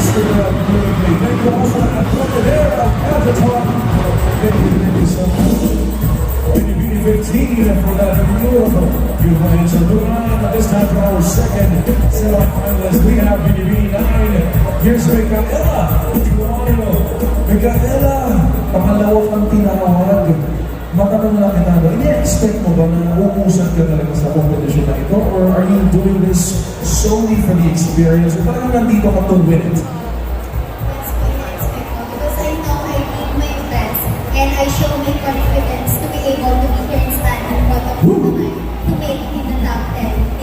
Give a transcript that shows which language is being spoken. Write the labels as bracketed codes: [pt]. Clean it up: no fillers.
[en] Thank you also to Anton Eder of Pageant Talk. Thank you so much. Binibini 15 for that beautiful answer. Moving on, this time for our second set of finalists, we have Binibini 9. Here's Micaela Geronimo. [tl] Micaela, pangalawang ang tinawag. Matanong lang kita, ini-expect mo ba na uuusap ka talaga sa competition na ito? [en] Or are you doing this solely for the experience? [tl] O parang nandito ka [en] to win it? That's what I expect of, because I know I did my best and I show my confidence to be able to be here and stand in front of the mic to make it in the top 10.